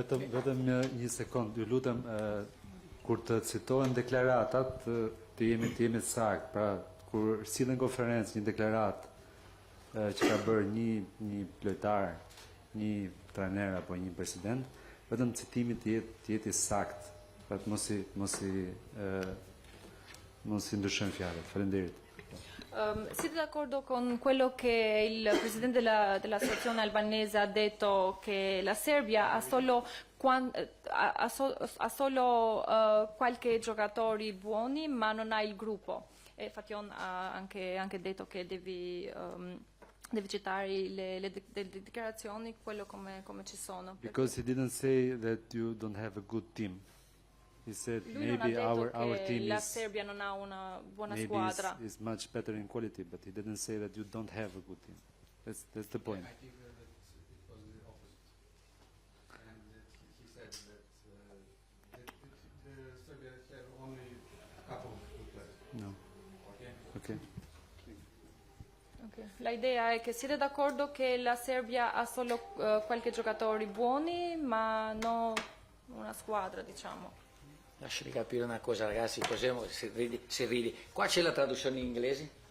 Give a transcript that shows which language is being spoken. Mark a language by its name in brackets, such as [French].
[Albanian] Vetëm një sekond, ju lutem, kur të citohen deklaratat, të jemi sakt, pra kur sillen konferencë një deklarat që ka bërë një lojtar, një trajner apo një president, vetëm citimi të jetë i sakt, pra të mos i ndryshojnë fjalët. Faleminderit. [Italian] Siete d'accordo con quello che il presidente dell'associazione albanese ha detto, che la Serbia ha solo qualche giocatori buoni ma non ha il gruppo, e Fation ha anche detto che devi citare le dichiarazioni, quello come ci sono. [English] Because he didn't say that you don't have a good team. He said maybe our team [Italian] la Serbia non ha una buona squadra. [English] Is much better in quality, but he didn't say that you don't have a good team. That's the point. I think that it was the opposite. And that he said that Serbia had only a couple of good players. No. Okay. [Italian] L'idea è che siete d'accordo che la Serbia ha solo qualche giocatori buoni, ma non una squadra, diciamo. Lasciami capire una cosa, ragazzi, cos'è se ridi. Qua c'è la traduzione in inglese?